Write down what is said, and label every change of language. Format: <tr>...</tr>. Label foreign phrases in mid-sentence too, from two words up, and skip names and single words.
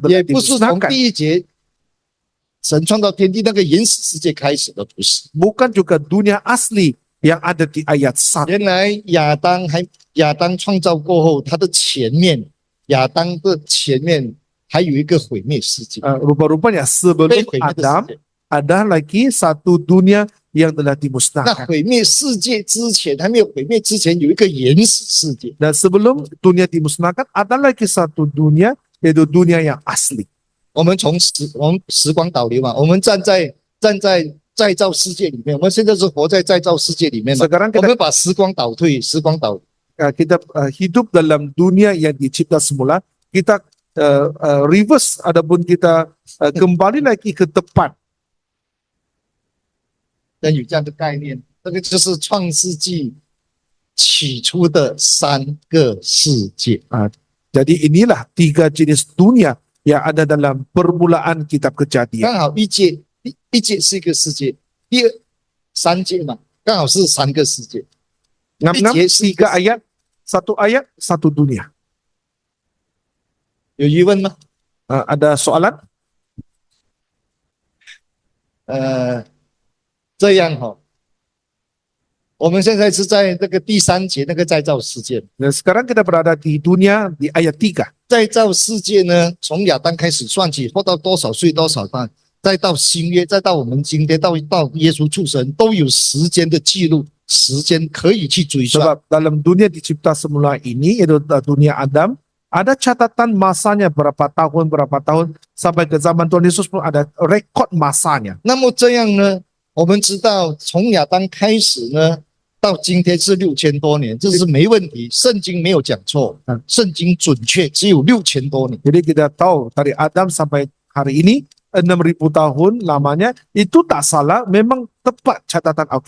<zh>也</zh> <ms>telah</ms> <zh>不是从</zh> <ms>dimusnahkan.</ms> <zh>第1节神创造天地那个原始世界开始的，不是。</zh> <ms>Bukan juga dunia asli yang ada di ayat 1.</ms> <zh>原来亚当创造过后，他的前面，亚当的前面还有一个毁灭世界，</zh> <ms>Rupa-rupanya</ms> <zh>被</zh> <ms>sebelum</ms> <zh>毁灭的</zh> <ms>Adam</ms> <zh>世界。</zh> <ms>ada lagi satu dunia yang telah</ms> <zh>那</zh> <ms>dimusnahkan.</ms> <zh>毁灭世界之前，还没有毁灭之前，有一个原始世界。</zh> <ms>Dan sebelum dunia dimusnahkan ada lagi satu dunia yaitu dunia yang asli.</ms> <zh>我们时光倒流嘛，我们站在再造世界里面，我们现在是活在再造世界里面嘛。</zh> <ms>Sekarang</ms> <zh>我</zh> <ms>kita</ms> <zh>们把时光倒退，时光倒</zh> <ms>hidup dalam dunia yang dicipta semula, kita reverse adapun kita kembali lagi ke depan.</ms> <zh>有这样的概念，这个就是创世纪起初的3个世界。</zh> <ms>Jadi inilah 3 jenis dunia yang ada dalam permulaan kitab Kejadian.</ms> <zh>刚好一界是一个世界，3界嘛，刚好是3个世界。</zh> <ms>6 3 ayat, 1 ayat, 1 dunia.</ms> <zh>有疑问吗？</zh> <ms>Ada soalan?</ms> <zh>这样哈、我们现在是在这个第3节那个再造世界。</zh> <ms>Dan sekarang kita berada di dunia di ayat 3.</ms> <zh>再造世界呢，从亚当开始算起，活到多少岁多少代，再到新约，再到我们今天到耶稣出生，都有时间的记录，时间可以去追算。</zh> <ms>Sebab dalam dunia dicipta semula ini yaitu dunia Adam, ada catatan masanya berapa tahun sampai ke zaman Tuhan Yesus pun ada rekod masanya.</ms> <zh>那么这样呢，我们知道从亚当开始呢，到今天是6000多年，这是没问题，圣经没有讲错，圣经准确，只有6000多年。</zh> <ms>Jadi kita tahu dari Adam sampai hari ini 6.000 tahun lamanya itu tak salah, memang tepat catatan Alkitab.</ms>